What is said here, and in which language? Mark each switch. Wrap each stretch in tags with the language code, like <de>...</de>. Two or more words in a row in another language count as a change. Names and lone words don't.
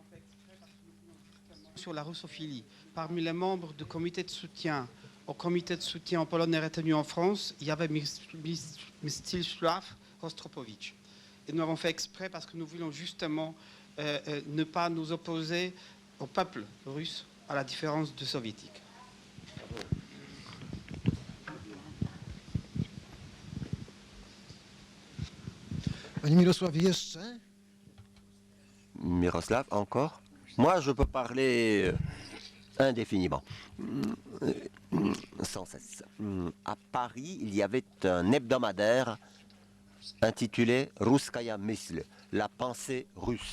<fr>Sur la russophilie, parmi les membres du comité de soutien au comité de soutien en Pologne retenu en France, il y avait Mstisław Rostropowicz. Et nous avons fait exprès parce que nous voulions justement ne pas nous opposer au peuple russe, à la différence du soviétique.</fr> <pl>Panie Mirosławie, jeszcze?</pl> <fr>Miroslav, encore? Moi, je peux parler indéfiniment, sans cesse. À Paris, il y avait un hebdomadaire intitulé Russkaya Mysl, la pensée russe.</fr>